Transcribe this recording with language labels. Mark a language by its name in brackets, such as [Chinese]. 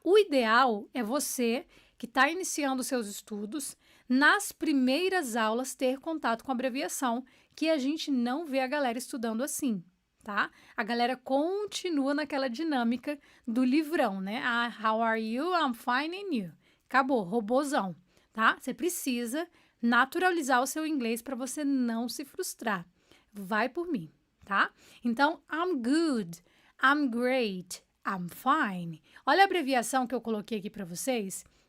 [Portuguese] O ideal é você, que está iniciando seus estudos, nas primeiras aulas ter contato com a abreviação, que a gente não vê a galera estudando assim, tá? A galera continua naquela dinâmica do livrão, né? [English] Ah, how are you? I'm fine and you. [Portuguese] Acabou, robozão, tá? Você precisa naturalizar o seu inglês para você não se frustrar. Vai por mim, tá? [English] Então, I'm good, I'm great, I'm fine. [Portuguese] Olha a abreviação que eu coloquei aqui para vocês.